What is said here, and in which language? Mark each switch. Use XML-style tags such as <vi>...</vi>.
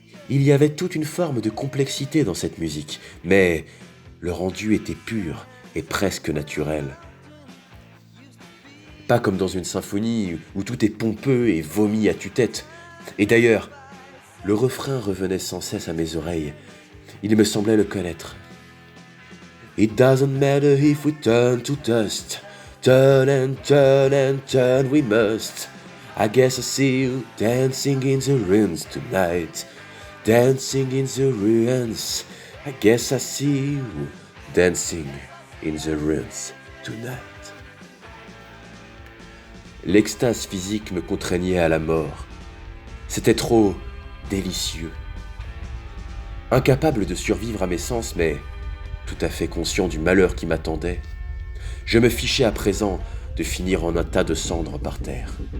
<fr>Il y avait toute une forme de complexité dans cette musique, mais le rendu était pur et presque naturel. Pas comme dans une symphonie où tout est pompeux et vomi à tue-tête. Et d'ailleurs, le refrain revenait sans cesse à mes oreilles. Il me semblait le connaître.</fr> <en>It doesn't matter if we turn to dust. Turn and turn and turn we must. I guess I see you dancing in the ruins tonight. Dancing in the ruins. I guess I see you dancing in the ruins tonight.</en> <fr>L'extase physique me contraignait à la mort. C'était trop délicieux. Incapable de survivre à mes sens, mais tout à fait conscient du malheur qui m'attendait, je me fichais à présent de finir en un tas de cendres par terre.</fr>